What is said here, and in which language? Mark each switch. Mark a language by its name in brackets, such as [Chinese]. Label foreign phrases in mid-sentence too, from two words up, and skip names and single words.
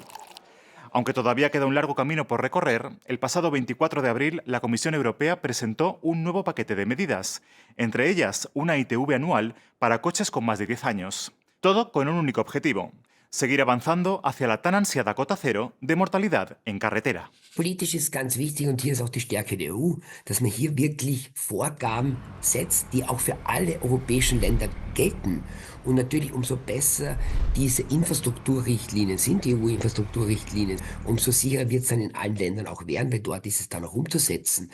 [Spanish] Aunque todavía queda un largo camino por recorrer, el pasado 24 de abril la Comisión Europea presentó un nuevo paquete de medidas, entre ellas una ITV anual para coches con más de 10 años. Todo con un único objetivo: seguir avanzando hacia la tan ansiada cota cero de mortalidad en carretera. [German] Politisch ist ganz wichtig, und hier ist auch die Stärke der EU, dass man hier wirklich Vorgaben setzt, die auch für alle europäischen Länder gelten. Und natürlich umso besser diese Infrastrukturrichtlinien sind, die EU-Infrastrukturrichtlinien, umso sicherer wird es dann in allen Ländern auch werden, weil dort ist es dann auch umzusetzen.